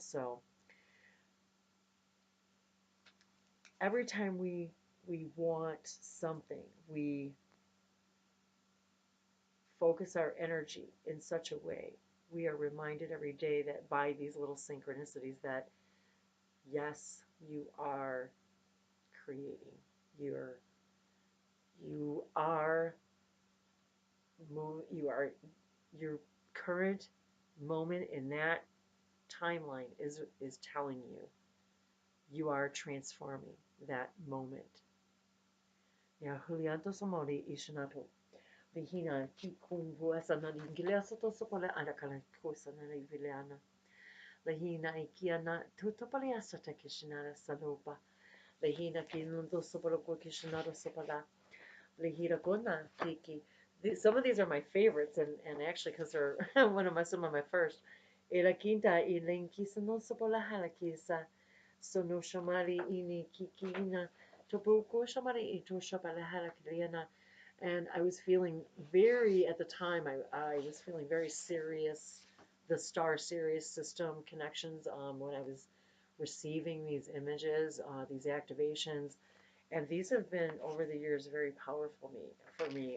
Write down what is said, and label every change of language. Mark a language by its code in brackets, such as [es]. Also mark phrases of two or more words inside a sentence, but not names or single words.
[en] So every time we want something, we focus our energy in such a way, we are reminded every day that by these little synchronicities that yes, you are creating. You are your current moment in that timeline is telling you you are transforming that moment. Ya Julianto Samori Ishinato. Vihina Kikumbu Asanani Gileasoto Sopola Anakala Kosanani Vileana. Lahina Ikiana Tutopaliasata Kishinara Salopa. Lahina Kinundo Sopoloco Kishinara Sopala. Lahira Gona Kiki. Some of these are my favorites, and actually, because they're some of my first. Era quinta y lenquisa no sopola halakisa. Sono shamari ini kikina. Topuko shamari ito shapala halakiliana. And I was feeling at the time, I was feeling very serious, the star Sirius system connections when I was receiving these images, these activations. And these have been, over the years, very powerful for me.